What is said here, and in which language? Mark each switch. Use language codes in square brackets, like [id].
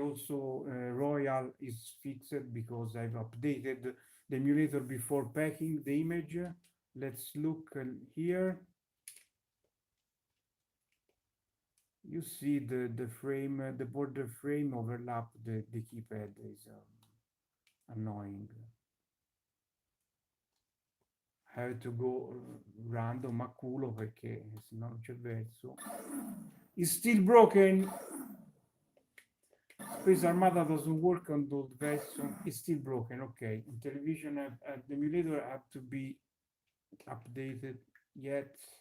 [en] Also, Royal is fixed because I've updated the emulator before packing the image. Let's look here. You see the frame, the border frame overlap the keypad is annoying. I have to go random [it] a culo perché se no non c'è verso. [en] It's still broken. Space Armada doesn't work on the old version. It's still broken. Okay, in television the emulator have to be updated yet.